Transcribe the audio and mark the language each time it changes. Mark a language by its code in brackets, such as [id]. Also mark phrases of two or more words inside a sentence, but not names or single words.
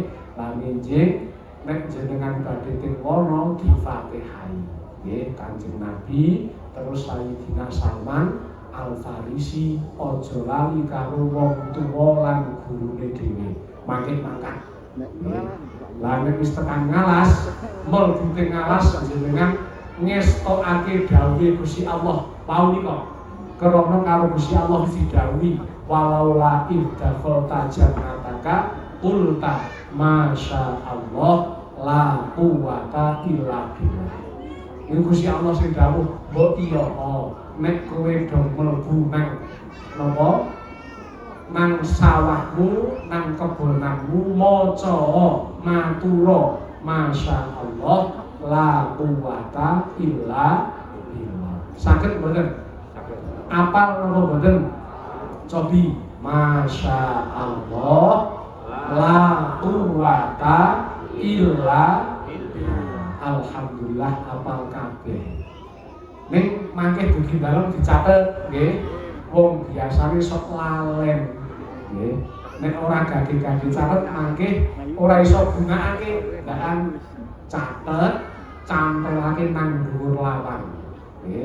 [jv] Lan enjing nek jenengan badhe teng kono di-Fatihai nggih Kanjeng Nabi, terus Sayyidina Salman Al-Farisi aja lali karo wong tuwa lan gurune dhewe. Mangke mangkat. Lah nek wis tekan ngalas, mlebu teng ngalas jenengan ngestokake dawuhe Gusti Allah. Pau nika krana karo Gusti Allah didhawuhi [ar] ولولا إذ دخلت جنتك إنك قلت ما شاء الله لا قوة إلا بالله. [jv] Iku Gusti Allah sing dawuh, mbok iya nek kowe do mlebu nang napa nang sawahmu nang kebonanmu maca matura [ar] ما شاء الله لا قوة إلا بالله. [jv] Saged mboten? Apal napa mboten? [ar] Cobi ما شاء الله لا قوة إلا بالله. [jv] Alhamdulillah apal kabeh. Ning mangke dugi dalem dicatet nggih. Wong biasane sok lalen nggih. Nek ora gage-gage catet mangke ora iso gunakake ndakan catet cantelake nang dhuwur lawang nggih.